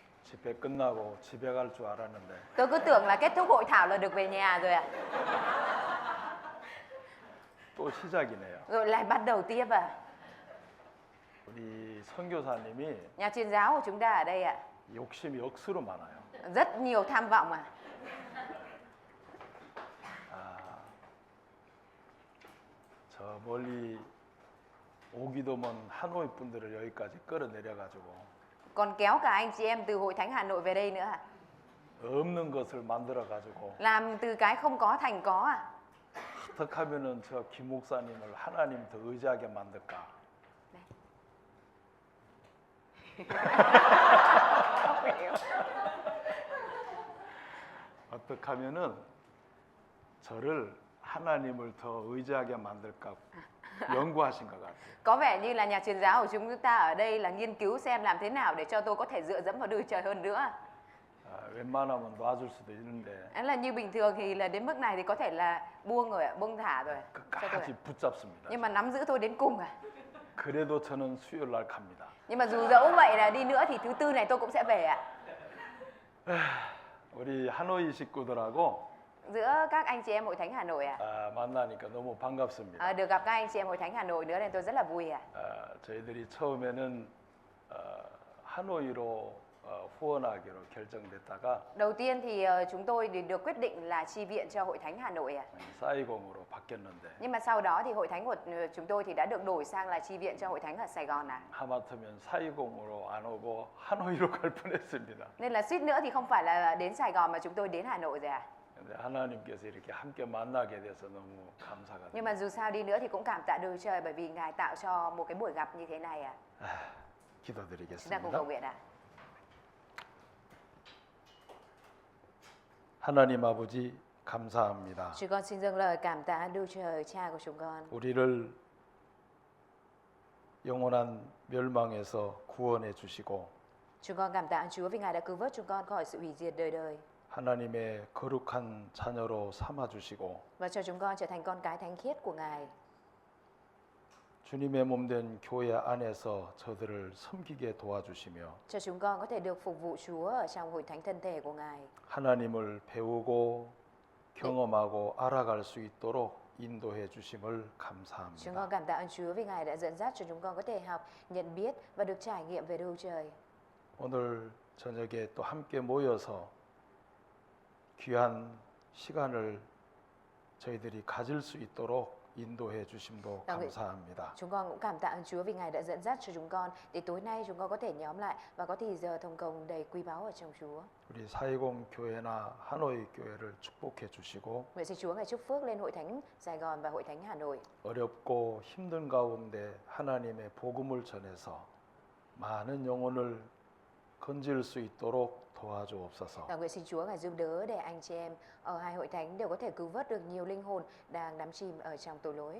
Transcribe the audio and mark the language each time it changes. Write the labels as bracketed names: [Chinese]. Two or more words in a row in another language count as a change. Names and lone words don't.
[Korean] 집회 끝나고 집에 갈 줄 알았는데 [Vietnamese] Tôi cứ tưởng là kết thúc hội thảo là được về nhà rồi ạ. [Korean] 또 시작이네요. [Vietnamese] Rồi lại bắt đầu tiếp à. [Korean] 우리 선교사님이 [Vietnamese] Nhà truyền giáo của chúng ta ở đây ạ, [Korean] 욕심이 억수로 많아요. [Vietnamese] rất nhiều tham vọng à. [Korean] 저 멀리 오기도 먼 하노이 분들을 여기까지 끌어내려가지고 [Vietnamese] Còn kéo cả anh chị em từ Hội Thánh Hà Nội về đây nữa à. [Korean] 없는 것을 만들어가지고 [Vietnamese] Làm từ cái không có thành có à. [Korean] 어떻게 하면은 저 김 목사님을 하나님 더 의지하게 만들까? 어떻게 하면은 저를 하나님을 더 의지하게 만들까 연구하신 것 같아요. [Vietnamese] Có vẻ như là nhà truyền giáo của chúng ta ở đây là nghiên cứu xem làm thế nào để cho tôi có thể dựa dẫm vào Đức Trời hơn nữa. [Korean] 웬만하면 놔줄 수도 있는데 [Vietnamese] Đấy là như bình thường thì là đến mức này thì có thể là buông rồi ạ, buông thả rồi. Cho tôi [Korean] 끝까지 [Vietnamese] ạ. [Korean] 붙잡습니다. [Vietnamese] Nhưng mà nắm giữ tôi đến cùng à. [Korean] 그래도 저는 수요일 날 갑니다. [Vietnamese] Nhưng mà dù dẫu vậy là đi nữa thì thứ tư này tôi cũng sẽ về ạ. [Korean] 우리 하노이 식구들하고 [Vietnamese] Giữa các anh chị em Hội Thánh Hà Nội ạ. [Korean] 만나니까 너무 반갑습니다. [Vietnamese] Được gặp các anh chị em Hội Thánh Hà Nội nữa nên tôi rất là vui ạ. [Korean] 저희들이 처음에는 하노이로 후원하기로 결정됐다가 [Vietnamese] Đầu tiên thì chúng tôi được quyết định là chi viện cho Hội Thánh Hà Nội ạ. [Korean] 사이공으로 바뀌었는데 [Vietnamese] Nhưng mà sau đó thì Hội Thánh của chúng tôi thì đã được đổi sang là chi viện cho Hội Thánh ở Sài Gòn ạ. [Korean] 하마터면 사이공으로 안 오고 하노이로 갈 뻔했습니다. [Vietnamese] Nên là suýt nữa thì không phải là đến Sài Gòn mà chúng tôi đến Hà Nội rồi ạ. [Korean] 근데 하나님께서 이렇게 함께 만나게 돼서 너무 감사가 [Vietnamese] Nhưng mà dù sao đi nữa thì cũng cảm tạ Đức Trời bởi vì Ngài tạo cho một cái buổi gặp như thế này ạ. Chúng ta cùng [Korean] 기도드리겠습니다. [Vietnamese] cầu nguyện ạ. [Korean] 하나님 아버지 감사합니다. [Vietnamese] Chúng con xin dâng lời cảm tạ Đức Trời Cha của chúng con. [Korean] 우리를 영원한 멸망에서 구원해 주시고 [Vietnamese] Chúng con cảm tạ Chúa vì Ngài đã cứu vớt chúng con khỏi sự hủy diệt đời đời [Korean] 하나님의 거룩한 자녀로 삼아 주시고 [Vietnamese] và cho chúng con trở thành con cái thánh khiết của Ngài. [Korean] 주님의 몸된 교회 안에서 저들을 섬기게 도와주시며 [Vietnamese] Cho chúng con có thể được phục vụ Chúa ở trong hội thánh thân thể của Ngài. [Korean] 하나님을 배우고 경험하고 알아갈 수 있도록 인도해 주심을 [Vietnamese] Chúng [Korean] 감사합니다. [Vietnamese] con cảm tạ ơn Chúa vì Ngài đã dẫn dắt cho chúng con có thể học, nhận biết và được trải nghiệm về Đức Trời. [Korean] 오늘 저녁에 또 함께 모여서 귀한 시간을 저희들이 가질 수 있도록 인도해 주심도 감사합니다. [Vietnamese] Chúng con cũng cảm tạ ơn Chúa vì Ngài đã dẫn dắt cho chúng con để tối nay chúng con có thể nhóm lại và có thì giờ thông công đầy quý báu ở trong Chúa. [Korean] 우리 사이공 교회나 하노이 교회를 축복해 주시고 [Vietnamese] Nguyện xin Chúa Ngài chúc phước lên hội thánh Sài Gòn và hội thánh Hà Nội. [Korean] 어렵고 힘든 가운데 하나님의 복음을 전해서 많은 영혼을 건질 수 있도록 도와주옵소서. [Vietnamese] Và nguyện xin Chúa Ngài giúp đỡ để anh chị em ở hai hội thánh đều có thể cứu vớt được nhiều linh hồn đang đắm chìm ở trong tội lỗi.